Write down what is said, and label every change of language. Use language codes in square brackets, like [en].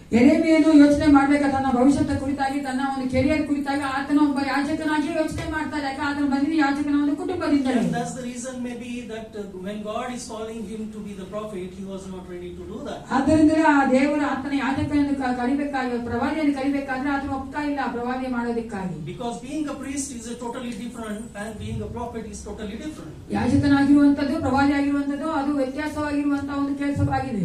[kn] ಯೆರೆಮೀಯನು ಯೋಚನೆ ಮಾಡಬೇಕು ತನ್ನ ಭವಿಷ್ಯದ ಕುರಿತಾಗಿ, ತನ್ನ ಒಂದು ಕೆರಿಯರ್ ಕುರಿತಾಗಿ. ಆತನ ಒಬ್ಬ ಯಾಜಕನಾಗಿ ಯೋಚನೆ ಮಾಡ್ತಾರೆ, ಯಾಕೆ ಆತನ ಬಂದಿದ್ದು ಯಾಜಕನ ಒಂದು ಕುಟುಂಬದಿಂದ. [en] And that's the reason maybe that when God is calling him to be the prophet, he was not ready to do that. [kn] ಆದ್ದರಿಂದ ಆ ದೇವರು ಆತನ ಯಾಜಕನನ್ನು ಕರಿಬೇಕಾಗಿ, ಪ್ರವಾದಿಯನ್ನು ಕರಿಬೇಕಾದ್ರೆ ಆತನ ಒಪ್ತಾ ಇಲ್ಲ ಪ್ರವಾದಿ ಮಾಡೋದಕ್ಕಾಗಿ. [en] Because being a priest is a totally different and being a prophet is totally different. [kn] ಯಾಜಕನಾಗಿರುವಂತದ್ದು ಪ್ರವಾದಿ ಆಗಿರುವಂತದ್ದು ಅದು ವ್ಯತ್ಯಾಸವಾಗಿರುವಂತಹ ಒಂದು ಕೆಲಸವಾಗಿದೆ.